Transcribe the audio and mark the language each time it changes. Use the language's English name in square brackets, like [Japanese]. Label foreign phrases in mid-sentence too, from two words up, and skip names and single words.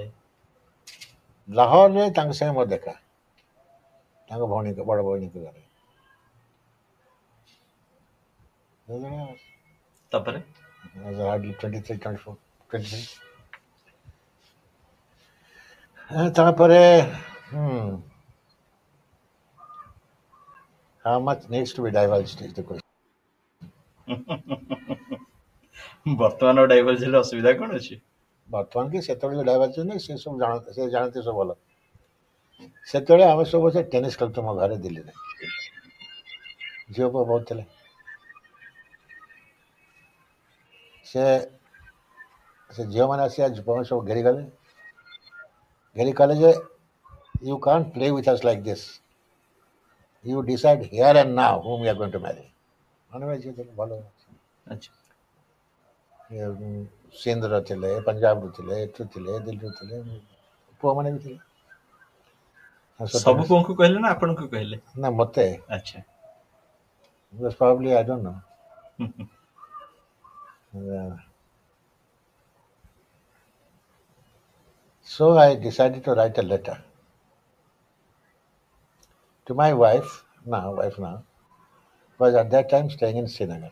[Odia] ଲାହୋରରେ ତାଙ୍କ ସାଙ୍ଗେ ମୋର ଦେଖା, ତାଙ୍କ ଭଉଣୀ ବଡ଼ ଭଉଣୀଙ୍କ ଘରେ। ତାପରେ [English] hardly 23, 24, 23. ତାପରେ how much needs to be divulged is the question. [Odia] ବର୍ତ୍ତମାନ ଡାଇଭର୍ସ ହେଲେ ଅସୁବିଧା କଣ ଅଛି? ବର୍ତ୍ତମାନ କି ସେତେବେଳେ ଡାଇଭର୍ସ ନାହିଁ, ସେ ସବୁ ସେ ଜାଣନ୍ତି ସବୁ ଭଲ। ସେତେବେଳେ ଆମେ ସବୁ ବସେ ଟେନିସ୍ ଖେଳୁଛୁ ମୋ ଘରେ ଦିଲ୍ଲୀରେ, ଝିଅ ପୁଅ ବହୁତ ଥିଲେ। ସେ ଝିଅମାନେ ଆସି ଆଜି ସବୁ ଘେରିଗଲେ ଯେ [English] you can't play with us like this. You decide here and now whom you are going to marry. [Odia] ଭଲ ସିନ୍ଧର ଥିଲେ, ପଞ୍ଜାବରୁ ଥିଲେ, ଏଠୁ ଥିଲେ, ଦିଲ୍ଲୀରୁ ଥିଲେ, ପୁଅମାନେ ବି ଥିଲେ। ସବୁ ପୁଅଙ୍କୁ କହିଲେ ନା ଆପଣଙ୍କୁ କହିଲେ? ନା ମତେ। ଆଚ୍ଛା। [English] Probably I don't know. So I decided to write a letter to my wife now, was at that time staying in Srinagar.